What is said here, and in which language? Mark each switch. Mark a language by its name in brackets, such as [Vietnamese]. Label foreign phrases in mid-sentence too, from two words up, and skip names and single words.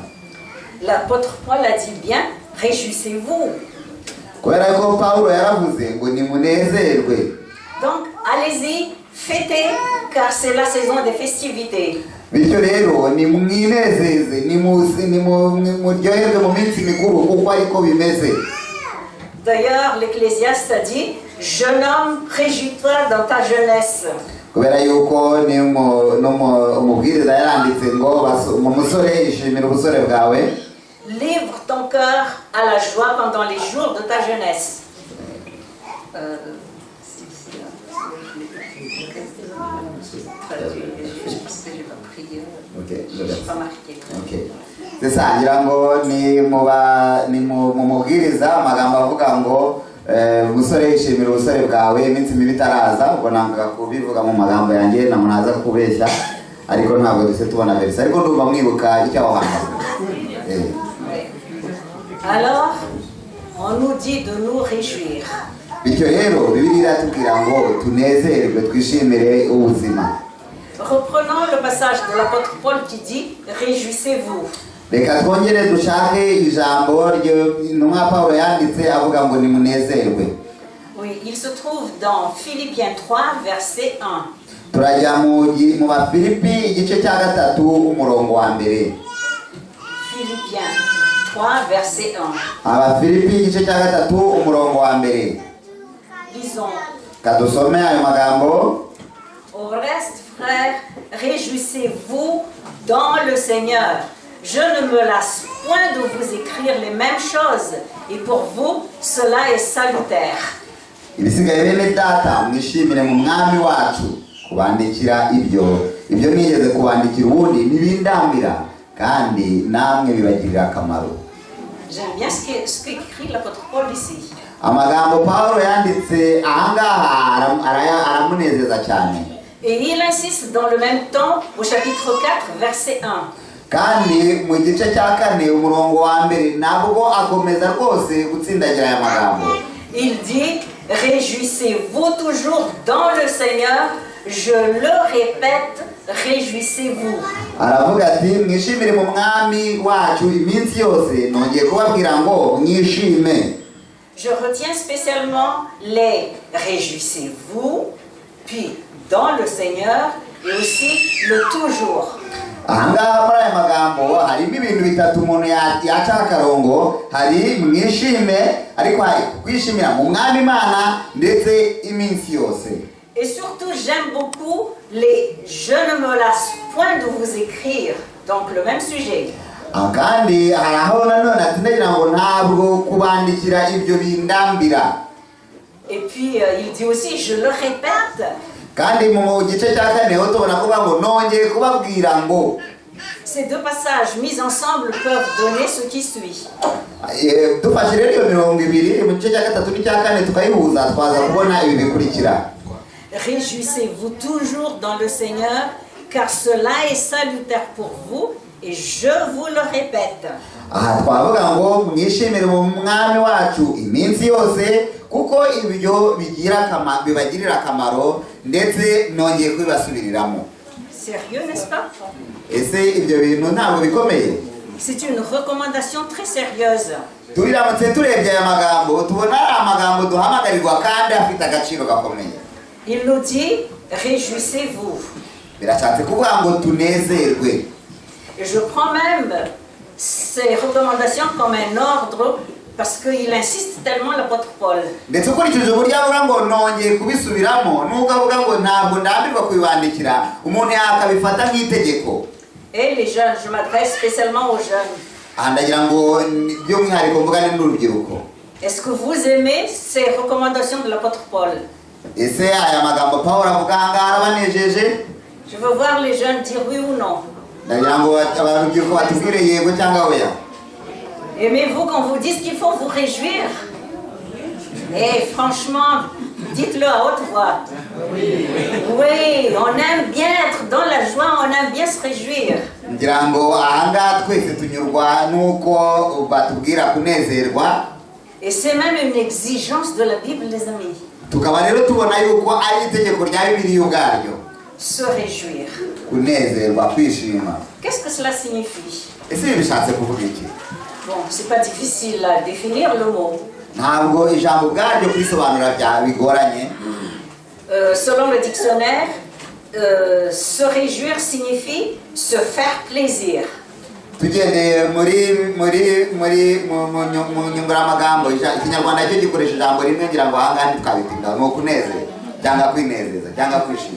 [French] L'apôtre Paul a dit bien, réjouissez-vous. [Kinyarwanda] Kubera ko Paulo yaravuze ngo nimunezerwe. [French] Donc allez-y, fêtez, car c'est la saison des festivités. [Kinyarwanda] Bityo rero nimwinezeze, nimuryoherwe mu minsi mikuru kuko ariko bimeze. [French] D'ailleurs, l'Ecclésiaste a dit, jeune homme, réjouis-toi dans ta jeunesse. [Kinyarwanda] Kubera yuko ni umubwiriza yaranditse ngo umusore ishimira ubusore bwawe. [French] Livre ton cœur à la joie pendant les jours de ta jeunesse. Je pense que je n'ai pas pris. Je n'ai pas marqué. Okay. [Kinyarwanda] Sasa ngira ngo ni mu mubwiriza amagambo avuga ngo umusore yishimira ubusore bwawe iminsi mibi itaraza. Ubwo nanga kubivuga mu magambo yanjye namunaza kubeshya, ariko ntabwo duse tubona verse, ariko ndumva mwibuka icyo aho hantu. [French] Alors, on nous dit de nous réjouir. [Kinyarwanda] Bityo rero Bibiliya iratubwira ngo tunezerwe twishimire ubuzima. [French] Reprenons le passage de l'apôtre Paul qui dit réjouissez-vous. [Kinyarwanda] Reka twongere dushake ijambo ry'intumwa Paulo yanditse avuga ngo nimunezerwe. [French] Oui, il se trouve dans Philippiens 3 verset 1. [Kinyarwanda] Turajya mu Bafilipi igice cya 3 umurongo wa mbere. [French] Philippiens 3 verset 1. [Kinyarwanda] Abafilipi igice cya 3 umurongo wa mbere. [French] Lisons. [Kinyarwanda] Kadusome ayo magambo. [French] Au reste, frères, réjouissez-vous dans le Seigneur. Je ne me lasse point de vous écrire les mêmes choses, et pour vous, cela est salutaire. [Kinyarwanda] Ibisigaye bene data mwishimire mu mwami wacu. Kubandikira ibyo nigeze kubandikira ubundi nibindambira kandi namwe bibagirira akamaro. [French] J'aime bien ce qu'écrit l'apôtre Paul ici. [Kinyarwanda] Amagambo Paulo yanditse ahangaha aramunezeza cyane. [French] Et il insiste dans le même temps au chapitre 4 verset 1. [Kinyarwanda] Kandi mu gice cya 4 umurongo wa mbere nabwo akomeza rwose gutsindagira aya magambo. [French] Il dit réjouissez-vous toujours dans le Seigneur, je le répète, réjouissez-vous. [Kinyarwanda] Aravuga ati mwishimire mu mwami wacu iminsi yose, nongeye kubabwira ngo mwishime. [French] Je retiens spécialement les réjouissez-vous, puis dans le Seigneur et aussi le toujours. [Kinyarwanda] Ahangaha muri aya magambo harimo ibintu bitatu umuntu yaca akarongo, hari mwishime ariko hari kwishimira mu mwami Imana ndetse iminsi yose. [French] Et surtout j'aime beaucoup les je ne me lasse point de vous écrire, donc le même sujet. [Kinyarwanda] Kandi haraho nanone atinagira ngo ntabwo kubandikira ibyo bindambira. [French] Et puis il dit aussi je le répète. [Kinyarwanda] Kandi mu gice cya 4 tubona kuvuga ngo nongeye kubabwira ngo. [French] Ces deux passages mis ensemble peuvent donner ce qui suit. [Kinyarwanda] Dufashe rero iyo mirongo ibiri mu gice cya 3 n'icya 4 tukayihuza twaza kubona ibi bikurikira. [French] Réjouissez-vous toujours dans le Seigneur, car cela est salutaire pour vous. Et je vous le répète. [Kinyarwanda] aha twavuga ngo mwishimire mu mwami wacu iminsi yose kuko ibyo bibagirira akamaro ndetse nongeye kubibasubiriramo. [French] Sérieux, n'est-ce pas? [Kinyarwanda] Ese ibyo bintu ntabwo bikomeye? [French] C'est une recommandation très sérieuse. [Kinyarwanda] Tubiramutse turebye aya magambo tubona ari amagambo duhamagarirwa kandi afite agaciro gakomeye. [French] Il nous dit, réjouissez-vous. [Kinyarwanda] Birashatse kuvuga ngo tunezerwe. [French] Et je prends même ces recommandations comme un ordre parce qu'il insiste tellement l'apôtre Paul. [Kinyarwanda] Ndetse ukurikije uburyo avuga ngo nongeye kubisubiramo nubwo avuga ngo ntabwo ndambirwa kubibandikira umuntu yakabifata nk'itegeko. [French] Et les jeunes, je m'adresse spécialement aux jeunes. [Kinyarwanda] Aha ndagira ngo by'umwihariko mvugane n'urubyiruko. [French] Est-ce que vous aimez ces recommandations de l'apôtre Paul? [Kinyarwanda] Ese aya magambo Pawulo avuga ahangaha arabanejeje? [French] Je veux voir les jeunes dire oui ou non. [Kinyarwanda] Ndagira ngo urubyiruko batubwire yego cyangwa oya. [French] Aimez-vous qu'on vous dise qu'il faut vous réjouir? Et franchement, dites-le à haute voix. Oui, on aime bien être dans la joie, on aime bien se réjouir. [Kinyarwanda] Ngira ngo ahangaha twese tunyurwa nuko batubwira kunezerwa. [French] Et c'est même une exigence de la Bible, les amis. [Kinyarwanda] Tukaba rero tubona yuko ari itegeko rya Bibiliya ubwaryo. [French] Se réjouir. [Kinyarwanda] Kunezerwa, kwishima. [French] Qu'est-ce que cela signifie? [Kinyarwanda] Ese bishatse kuvuga iki? [French] Bon, c'est pas difficile à définir le mot. [Kinyarwanda] Ntabwo ijambo ubwaryo kwisobanura bigoranye. [French] Selon le dictionnaire, se réjouir signifie se faire plaisir. [Kinyarwanda] Tugendeye mu nyunguramagambo ikinyarwanda cyo gikoresha ijambo rimwe ngira ngo ahangaha ntitwabitinda ni ukunezeza cyangwa kwinezeza cyangwa kwishima.